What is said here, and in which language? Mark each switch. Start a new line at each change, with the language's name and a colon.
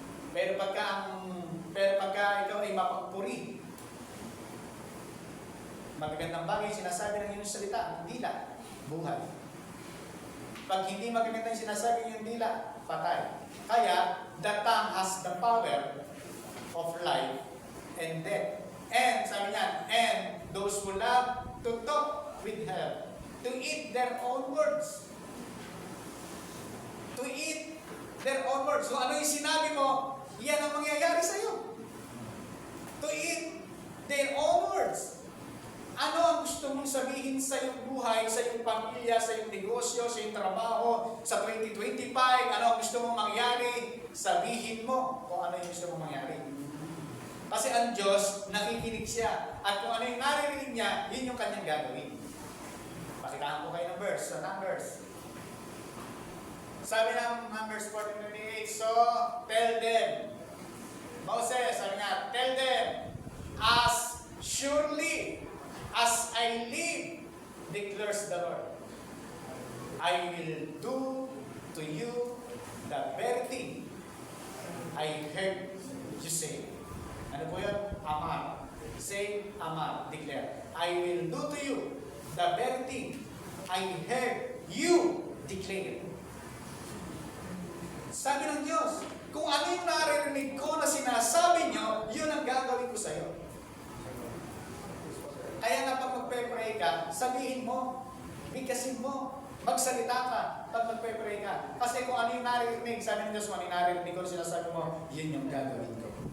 Filipino: Pero pagka ikaw ay mapagpuri, magagandang bagay, sinasabi ng iyong salita, ang dila, buhay. Pag hindi magagandang sinasabi ng iyong dila, patay. Kaya,
English: the tongue has the power of life and death. And,
Filipino: sabi niya,
English: and those who love to talk with her, to eat their own words. To eat their own words. So,
Filipino: ano yung sinabi mo, yan ang mangyayari sa'yo.
English: To eat their own words.
Filipino: Ano ang gusto mong sabihin sa iyong buhay, sa iyong pamilya, sa iyong negosyo, sa iyong trabaho, sa 2025, ano ang gusto mong mangyari, sabihin mo kung ano yung gusto mong mangyari. Kasi ang Diyos, nakikinig siya. At kung ano yung naririnig niya, yun yung kanyang gagawin. Pakitaan ko kayo ng verse, sa Numbers. Sabi ng Numbers 14:28,
English: so tell them, Moses,
Filipino: sabi nga,
English: tell them, as surely as I live, declares the Lord, I will do to you the very thing I heard you say.
Filipino: Ano po yun? Amar. Say, Amar. Declare.
English: I will do to you the very thing I heard you declare.
Filipino: Sabi ng Diyos, kung ano yung naririnig ko na sinasabi nyo, yun ang gagawin ko sa'yo. Kaya nga pag magpe-pray ka, sabihin mo, bigkasin mo, magsalita ka pag magpe-pray ka. Kasi kung ano yung naririnig, sabi ng Diyos, kung ano yung naririnig ko na sinasabi mo, yun yung gagawin ko.